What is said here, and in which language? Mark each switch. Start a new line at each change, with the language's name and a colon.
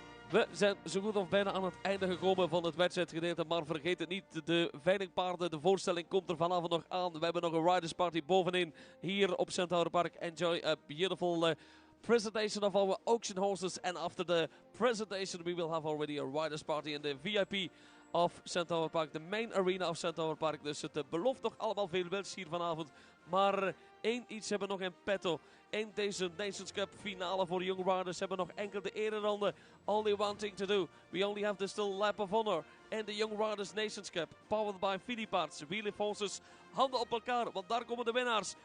Dutch: We zijn zo goed of bijna aan het einde gekomen van het wedstrijdgedeelte, maar vergeet het niet, de veilingpaarden, de voorstelling komt er vanavond nog aan. We hebben nog een Riders Party bovenin hier op Centaur Park.
English: Enjoy a beautiful presentation of our auction horses, and after the presentation we will have already a Riders Party in the VIP of Centaur Park, the main arena of Centaur Park.
Dutch: Dus het belooft toch allemaal veel wils hier vanavond, maar één iets hebben we nog in petto. In deze Nations Cup finale voor Young Riders hebben we nog enkel de ereronde.
English: Only one thing to do. We only have the still lap of honor in the Young Riders Nations Cup. Powered by Filipaerts, Wheelie Forces.
Dutch: Handen op elkaar, want daar komen de winnaars.